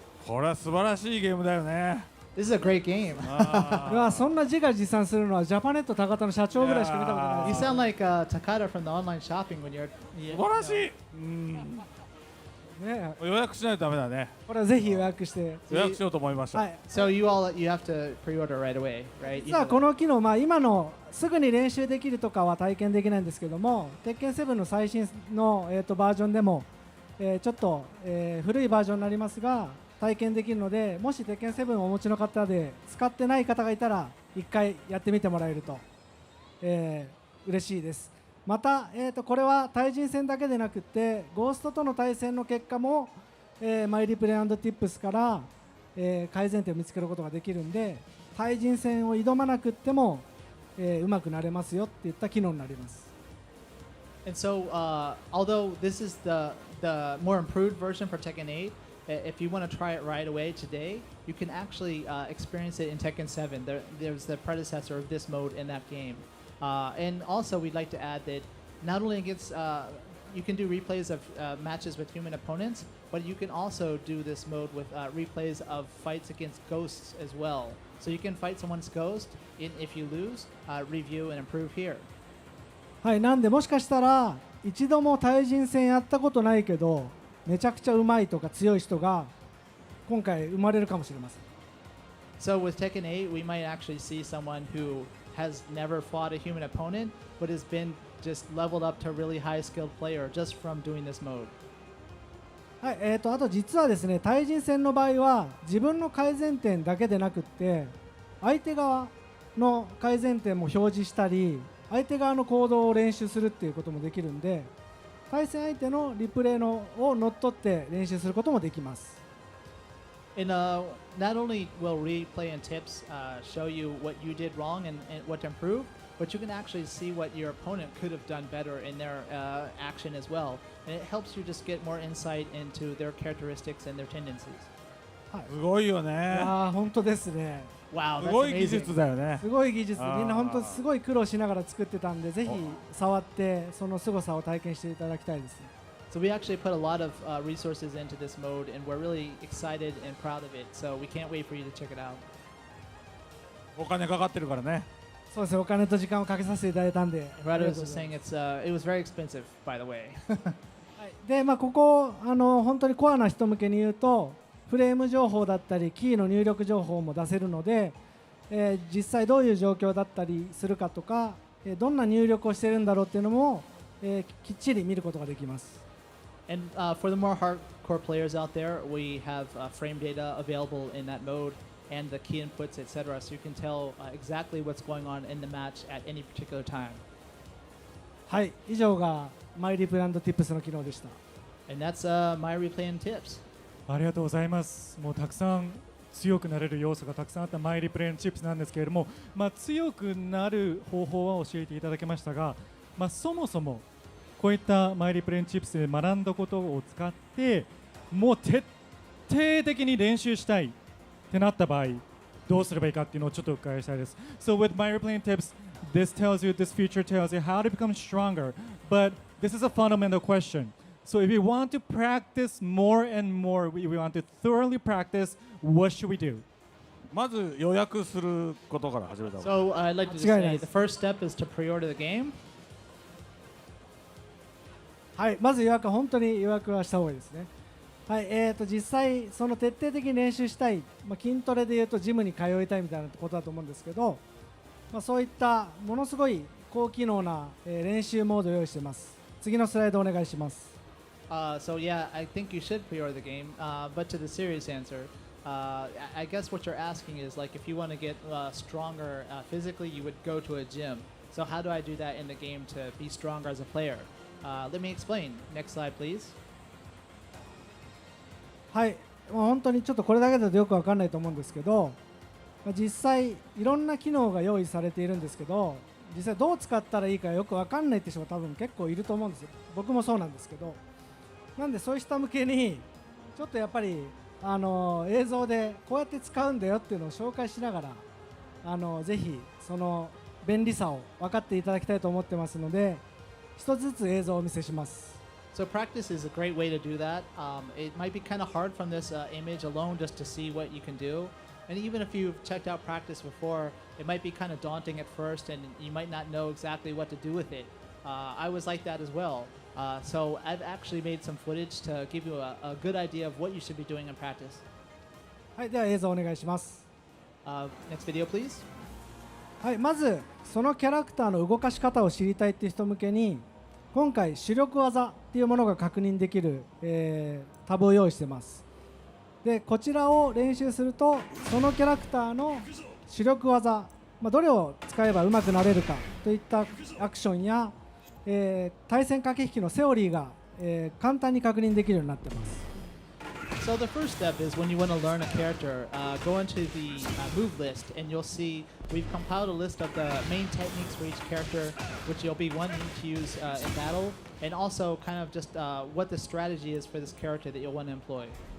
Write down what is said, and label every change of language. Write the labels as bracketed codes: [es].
[ja] これは素晴らしいゲームだよね。 [en] This is a great game. [ja] うわ、そんな自画自賛するのはジャパネット高田の社長ぐらいしか見たことないです。 [en] sound like Takada from the online shopping when you're. [ja] 素晴らしい。ね、予約しないとダメだね。これはぜひ予約して。予約しようと思いました。はい。 [en] So you have to pre-order right away, right? [ja] 実はこの機能、今のすぐに練習できるとかは体験できないんですけども、鉄拳7の最新の、バージョンでも、ちょっと、古いバージョンになりますが体験できるので、もし鉄拳7をお持ちの方で使ってない方がいたら1回やってみてもらえると、嬉しいです。また、これは対人戦だけでなくてゴーストとの対戦の結果も、マイリプレイ&ティップスから、改善点を見つけることができるんで、対人戦を挑まなくっても、うまくなれますよっていった機能になります。 [en] And so, although this is the more improved version for Tekken 8, if you want to try it right away today, you can actually experience it in Tekken 7. There's the predecessor of this mode in that game. And also, we'd like to add that not only against you can do replays of matches with human opponents, but you can also do this mode with replays of fights against ghosts as well. So you can fight someone's ghost, and if you lose, review and improve here. [ja] はい、なんでもしかしたら一度も対人戦やったことないけどめちゃくちゃうまいとか強い人が今回生まれるかもしれません。 [en] So with Tekken 8, we might actually see someone who has never fought a human opponent, but has been just leveled up to a really high skilled player just from doing this mode. [ja] はい、あと実はですね、対人戦の場合は自分の改善点だけでなくって相手側の改善点も表示したり、相手側の行動を練習するっていうこともできるんで、対戦相手のリプレイのを乗っ取って練習することもできます。 [en] And not only will replay and tips show you what you did wrong and what to improve, but you can actually see what your opponent could have done better in their action as well. And it helps you just get more insight into their characteristics and their tendencies. [ja] すごいよね。本当ですね。 [en] Wow, [ja] す [en] that's [ja] ごい技 [en] amazing. [ja] 術だよね。すごい技術、あーみんな本当すごい苦労しながら作ってたんで、ぜひ触ってその凄さを体験していただきたいですね。 [en] So we actually put a lot of resources into this mode, and we're really excited and proud of it. So we can't wait for you to check it out. [ja] お金かかってるからね。そうですね、お金と時間をかけさせていただいたんで。 [en] Rado was just saying it was very expensive, by the way. [ja] で、ここ本当にコアな人向けに言うと、フレーム情報だったりキーの入力情報も出せるので、実際どういう状況だったりするかとか、どんな入力をしているんだろうっていうのも、きっちり見ることができます。 [en] And for the more hardcore players out there, we have frame data available in that mode and the key inputs, etc. So you can tell exactly what's going on in the match at any particular time. [ja] はい、以上がマイリプランドティップスの機能でした。 [en] And that's my replay and tips. [ja] ありがとうございます。もうたくさん強くなれる要素がたくさんあったマイリプレイのチップスなんですけれども、強くなる方法は教えていただけましたが、そもそもこういったマイリプレイのチップスで学んだことを使ってもう徹底的に練習したいってなった場合どうすればいいかっていうのをちょっとお伺いしたいです。 [en] So with my replaying tips, this feature tells you how to become stronger, but this is a fundamental question. So if you want to practice more and more, we want to thoroughly practice, what should we do? [ja] まず予約することから始めた方がいい。 [en] So I'd like to just [ja] 間違いない [en] say [ja] です [en] the first step is to pre-order the game. [ja] はい、まず予約は本当に予約はした方がいいですね。はい、実際その徹底的に練習したい、筋トレでいうとジムに通いたいみたいなことだと思うんですけど、そういったものすごい高機能な、練習モードを用意しています。次のスライドお願いします。 [en] So yeah, I think you should pre-order the game. But to the serious answer, I guess what you're asking is like if you want to get stronger physically, you would go to a gym. So how do I do that in the game to be stronger as a player? Let me explain. Next slide, please. [ja] はい、本当にちょっとこれだけだとよくわかんないと思うんですけど、実際いろんな機能が用意されているんですけど、実際どう使ったらいいかよくわかんないって人が多分結構いると思うんですよ。僕もそうなんですけど、なんでそういう人向けにちょっとやっぱり映像でこうやって使うんだよっていうのを紹介しながらぜひその便利さを分かっていただきたいと思ってますので、一つずつ映像をお見せします。 [en] So practice is a great way to do that. It might be kind of hard from this image alone just to see what you can do. And even if you've checked out practice before, it might be kind of daunting at first and you might not know exactly what to do with it. I was like that as well. So I've actually made some footage to give you a good idea of what you should be doing in practice. [ja] はい、では映像お願いします。 [en] Next video, please. [ja] はい、まずそのキャラクターの動かし方を知りたいっていう人向けに、今回主力技っていうものが確認できる、タブを用意してます。でこちらを練習するとそのキャラクターの主力技、どれを使えば上手くなれるかといったアクションや、対戦駆け引きのセオリーが、簡単に確認できるようになってます。 [en] So the first step is when you want to learn a character, go into the move list and you'll see we've compiled a list of the main techniques for each character which you'll be wanting to use in battle, and also kind of just what the strategy is for this character that you'll want to employ.